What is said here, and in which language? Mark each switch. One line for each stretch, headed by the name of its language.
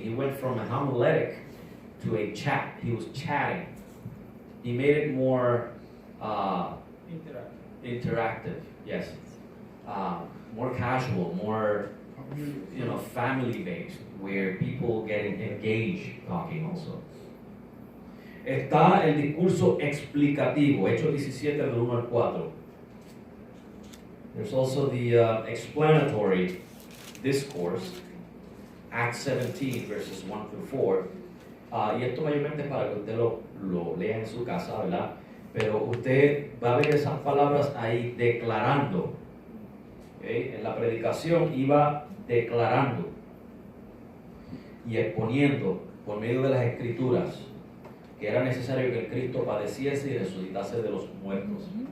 English: He went from a homiletic to a chat. He was chatting. He made it more interactive. Yes, more casual, more family based, where people get engaged talking also.
Spanish: Está el discurso explicativo, Hechos 17 del 1 al 4.
English: There's also the explanatory discourse, Acts 17 verses 1 through 4.
Spanish: Y esto mayormente es para que usted lo lea en su casa, ¿verdad? Pero usted va a ver esas palabras ahí declarando. ¿Okay? En la predicación iba declarando y exponiendo por medio de las escrituras que era necesario que el Cristo padeciese y resucitase de los muertos.